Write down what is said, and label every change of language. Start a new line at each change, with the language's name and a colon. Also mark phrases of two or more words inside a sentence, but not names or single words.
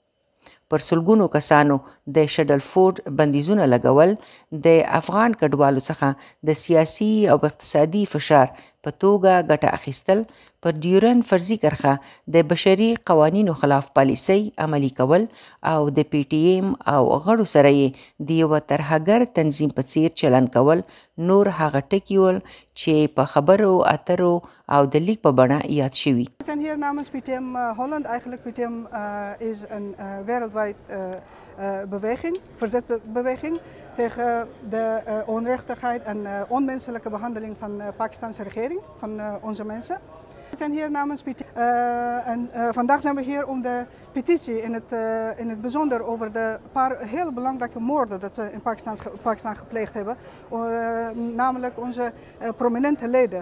Pashto: پر سلګونو کسانو د شډل فورډ بندیزونه لګول د افغان کډوالو څخه د سیاسي او اقتصادي فشار په توګه ګټه اخیستل، پر ډیورن فرضي کرښه د بشري قوانینو خلاف پالیسۍ عملي کول او د پی ټی ایم او غړو سره یې د یوه ترهګر تنظیم په څیر چلن کول نور هغه ټکي ول چې په خبرو اترو او د لیک په بڼه یاد شوي.
Dutch: We zijn hier namens PTM Holland. Eigenlijk PTM is een wereldwijd beweging, verzetbeweging tegen de onrechtigheid en onmenselijke behandeling van de Pakistanse regering, van onze mensen. We zijn hier namens PTM en vandaag zijn we hier om de petitie in het bijzonder over de paar heel belangrijke moorden dat ze in Pakistan gepleegd hebben, namelijk onze prominente leden.